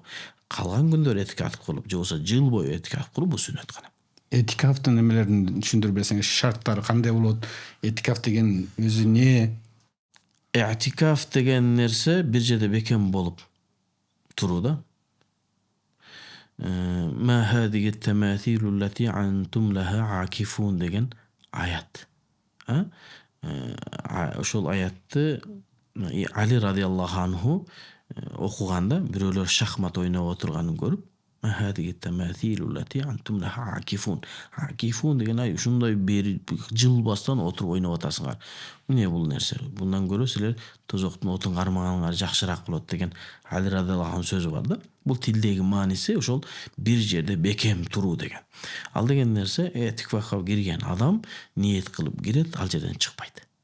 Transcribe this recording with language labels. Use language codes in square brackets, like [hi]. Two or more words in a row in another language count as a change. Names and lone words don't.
[ky] Калган күндөр этикаф кылып, же болбосо жыл бою этикаф кылуу бул сүннөт гана. Этикафтын эмелерин түшүндүрүп берсеңиз, шарттары кандай болот? Этикаф деген өзү эмне? Этикаф деген нерсе бир жерде бекем болуп туруу да. [ar] ما هذه التماثيل التي أنتم لها عاكفون [ky] деген аят. Ошол аятты Али [ar] رضي الله عنه [ky] окуганда бирөөлөр шахмат ойноп отурганын көрүп, [ar] ما هذه التماثيل التي أنتم لها عاكفون. [ky] Акифун деген ай ушундай бери жылбастан отуруп ойноп атасыңар. Эмне бул нерсе? Bundan көрө силер тозоктун отун кармаганыңар жакшыраак болот деген Али [ar] رضي الله عنه [ky] сөзү бар да. Бул тилдеги мааниси ошол бир жерде бекем туруу деген. Ал деген нерсе этикафка кирген адам ниет кылып кирет, ал жерден чыкпайт.